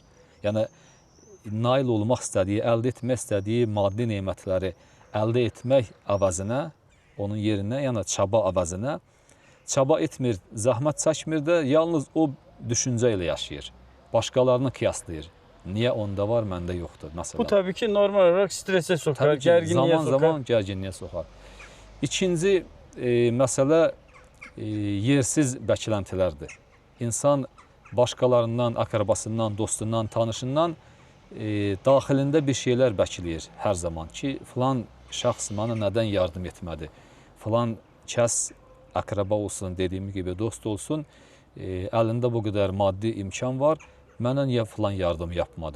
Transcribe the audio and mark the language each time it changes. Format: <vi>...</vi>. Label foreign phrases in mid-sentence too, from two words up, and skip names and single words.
<az>Yəni, nail olmaq istədiyi, əldə etmək istədiyi maddi nemətləri əldə etmək əvəzinə, onun yerinə, yəni çaba əvəzinə, çaba etmir, zəhmət çəkmir də, yalnız o düşüncə ilə yaşayır. Başqalarını qiyaslayır. Niyə onda var, məndə yoxdur, məsələn.</az> <tr>Bu tabii ki, normal olarak strese sokar, gerginliğe sokar. Zaman gerginliğe sokar.</tr> <az>İkinci məsələ yersiz bəkləntilərdir. İnsan başqalarından, akrabasından, dostundan, tanışından daxilində bir şeylər bəkləyir hər zaman ki, filan şəxs mənə nədən yardım etmədi, filan kəs akraba olsun, dediyim gibi dost olsun, əlində bu qədər maddi imkan var, mənə niyə filan yardım yapmadı?</az>